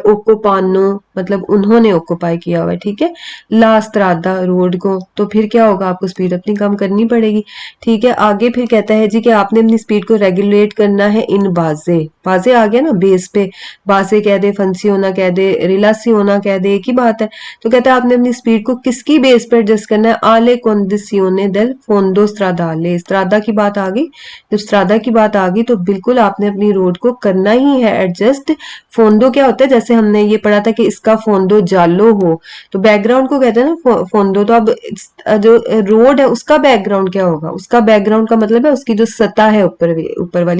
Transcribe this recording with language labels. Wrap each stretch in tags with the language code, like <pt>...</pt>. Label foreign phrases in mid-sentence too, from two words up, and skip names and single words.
<hi>ओक्यूपानो मतलब उन्होंने ऑक्यूपाई किया हुआ है। ठीक है,</hi> <it>la strada</it> <hi>रोड को, तो फिर क्या होगा, आपको स्पीड अपनी कम करनी पड़ेगी। ठीक है, आगे फिर कहता है जी कि आपने अपनी स्पीड को रेगुलेट करना है</hi> <it>in base.</it> <hi>बाजे आ गया ना बेस पे, बाजे कह दे, फंसी होना कह दे, रिलासी होना कह दे, एक ही बात है। तो कहता है आपने अपनी स्पीड को किसकी बेस पर एडजस्ट करना है,</hi> <it>alle condizioni del fondo stradale.</it> <hi>स्त्रादा की बात आ गई, जब स्त्रादा की बात आ गई तो बिल्कुल आपने अपनी रोड को करना ही है एडजस्ट। फोंदो क्या होता है, जैसे हमने ये पढ़ा था कि इसका</hi> <it>fondo giallo</it> <hi>हो, तो बैकग्राउंड को कहते हैं ना फोंदो। तो अब जो रोड है उसका बैकग्राउंड क्या होगा, उसका बैकग्राउंड का मतलब है उसकी जो सतह है ऊपर वाली।</hi>